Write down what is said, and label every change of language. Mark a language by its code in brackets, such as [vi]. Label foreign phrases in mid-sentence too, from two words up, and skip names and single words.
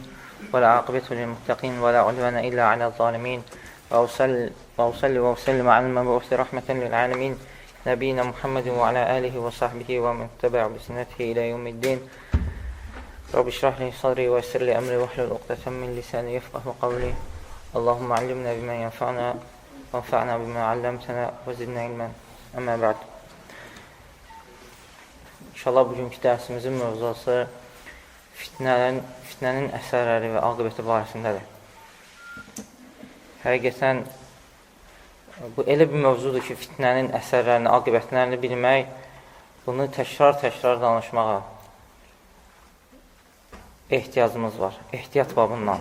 [ar] وَالْعَاقِبَةُ لِلْمُتَّقِينَ وَلَا عُدْوَانَ إِلَّا عَلَى الظَّالِمِينَ. وأصلي وأسلم على المبعوث رحمة للعالمين. نبينا محمد وعلى آله وصحبه ومن تبعه بسنته إلى يوم الدين. رب اشرح لي صدري ويسر لي أمري واحلل عقدة من لساني يفقهوا قولي. اللهم علمنا بما ينفعنا وانفعنا بما علمتنا وزدنا علما أما بعد. [az] İnşallah bugünkü dərsimizin mövzusu fitnənin əsərləri və aqibəti barəsindədir. Həqiqətən, bu elə bir mövzudur ki, fitnənin əsərlərini, aqibətlərini bilmək, bunu təkrar danışmağa ehtiyacımız var, ehtiyat babından.